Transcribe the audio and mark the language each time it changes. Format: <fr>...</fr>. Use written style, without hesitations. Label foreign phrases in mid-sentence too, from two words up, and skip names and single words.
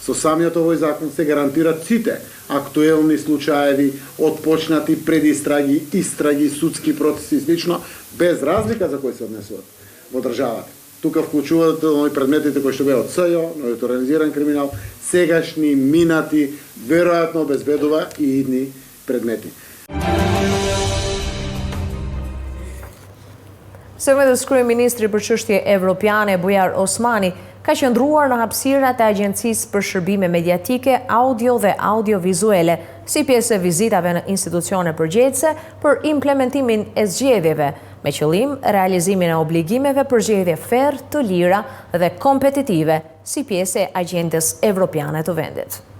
<mk>Со самиот овој закон се гарантираат сите актуелни случаеви, отпочнати предистраги, истраги, судски процеси и слично, без разлика за кои се однесуваат во државата. Тука вклучуваат и предметите кои што беа од СЈО, од организиран криминал, сегашни, минати, веројатно обезбедува и идни предмети.</mk> <sq>Sëmëdhës kryeministri për çështje evropiane Bujar Osmani ka qëndruar në hapësirat e Agjencisë për Shërbime Mediatike, Audio dhe Audiovizuele, si pjesë e vizitave në institucione përgjegjëse për implementimin e zgjedhjeve, me qëllim realizimin e obligimeve për zgjedhje ferr, të lira dhe kompetitive, si pjesë e Agjendës Evropiane të vendit.</sq>